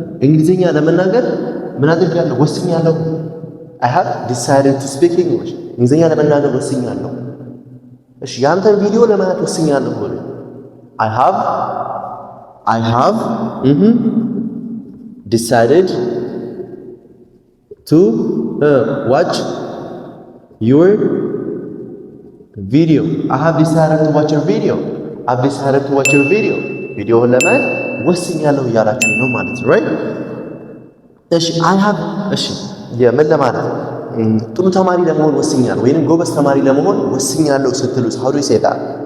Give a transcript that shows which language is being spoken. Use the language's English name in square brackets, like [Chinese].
[Amharic] እንግሊዘኛ ለመናገር ምን አድርጋለሁ? ወስኛለሁ። [English] I have decided to speak English. [Amharic] እንግሊዘኛ ለመናገር ወስኛለሁ። እሺ ያንተን ቪዲዮ ለማየት ወስኛለሁ ብሎ [English] I have decided to watch your video. I have decided to watch your video. I've decided to watch your video. [Amharic] ቪዲዮውን ለማየት ወስኛለሁ እያላችሁ ነው ማለት ነው right? እሺ እሺ የምን ለማለት ጥሩ ተማሪ ለመሆን ወስኛለሁ ወይንም ጎበዝ ተማሪ ለመሆን ወስኛለሁ ስትሉስ [English] how do you say that?